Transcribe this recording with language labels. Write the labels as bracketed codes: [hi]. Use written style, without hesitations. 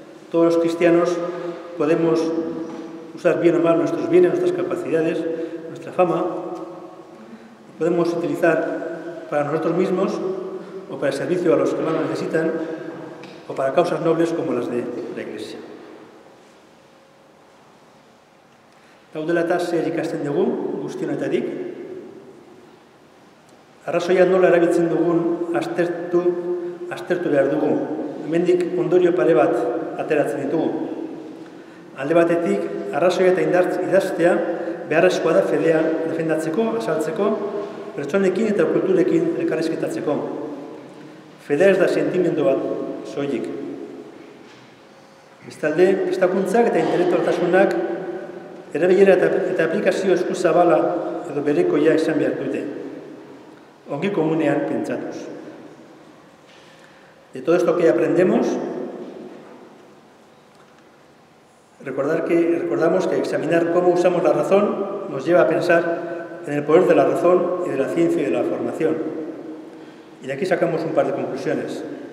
[es] Todos los cristianos podemos usar bien o mal nuestros bienes, nuestras capacidades, nuestra fama. Podemos utilizar para nosotros mismos o para el servicio a los que más lo necesitan o para causas nobles como las de la Iglesia. [eu] Gaudela eta zer ikasten dugu guztionetatik. Arrazoia nola erabiltzen dugun aztertu behar dugu. Hemendik ondorio pare bat ateratzen ditugu. Alde batetik, arrazoia eta idaztea beharrezkoa da fedea defendatzeko, azaltzeko, pertsonekin eta kulturekin elkarrizketatzeko. Fedea ez da sentimendu bat soilik. Bestalde, prestakuntzak eta intelektualtasunak erabilera eta aplikazio eskuzabala edo berekoia izan behar dute. Ongi komunean pentsatuz. [es] De todo esto que aprendemos, recordamos que examinar cómo usamos la razón nos lleva a pensar en el poder de la razón y de la ciencia y de la formación. Y de aquí sacamos un par de conclusiones.